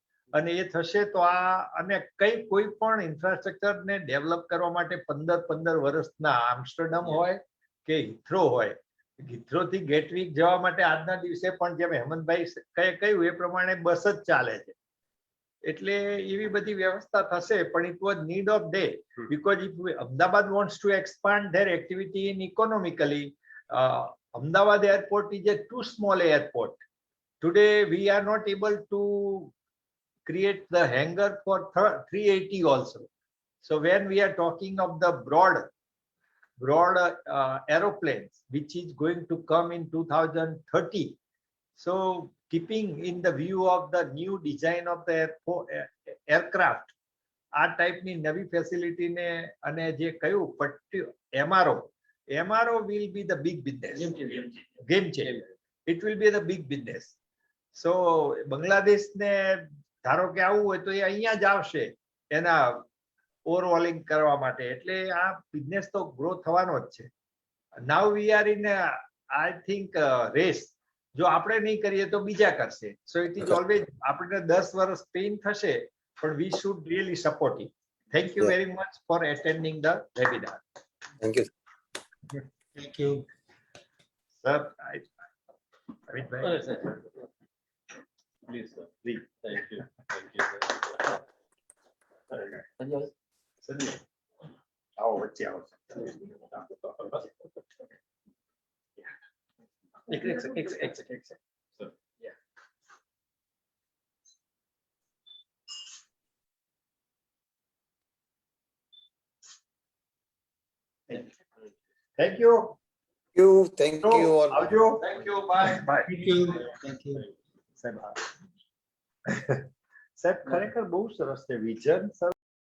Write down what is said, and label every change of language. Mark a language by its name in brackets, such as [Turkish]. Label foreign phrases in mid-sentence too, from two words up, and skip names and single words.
[Gujarati] અને એ થશે તો આ અને કોઈ પણ ઇન્ફ્રાસ્ટ્રક્ચરને ડેવલપ કરવા માટે 15 વર્ષના આમસ્ટરડમ હોય કે હિથ્રો હોય, હિથ્રોથી ગેટવિક જવા માટે આજના દિવસે પણ જેમ હેમંતભાઈ કહ્યું એ પ્રમાણે બસ જ ચાલે છે. એટલે એવી બધી વ્યવસ્થા થશે. પણ [English] it was need of day because if Ahmedabad wants to expand their activity in economically, Ahmedabad airport is a too small airport. Today we are not able to create the hangar for 380 also. So when we are talking of the broad aeroplanes which is going to come in 2030, so keeping in the view of the new design of the aircraft, [Gujarati] આ ટાઈપની નવી ફેસિલિટીને અને જે કયું [English] MRO will be the big business, game changer. It will be the big business. [Gujarati] So બાંગ્લાદેશને ધારો કે આવું હોય તો એ અહીંયા જ આવશે એના ઓવરઓલિંગ કરવા માટે. એટલે આ બિઝનેસ તો ગ્રો થવાનો જ છે. [English] now we are in I think race. [Gujarati] જો આપણે નહીં કરીએ તો બીજા કરશે. [English] so it is always [Gujarati] આપણે 10 વર્ષ પેઇન થશે પણ [English] we should really support it. thank you very much for attending the webinar. Thank you. Thank you. [Gujarati] સર અમિતભાઈ [English] Please, sir. Please. Thank you. Thank you, sir. Sanjay. [Gujarati] આવો વચ્ચે આવો. એક second. Sir. [English] thank you. Thank you all. [Gujarati] આવજો. [English] Thank you. Bye. બાય. Thank you. Thank you. [Gujarati] સાહેબ ખરેખર બહુ સરસ છે વિઝન સર.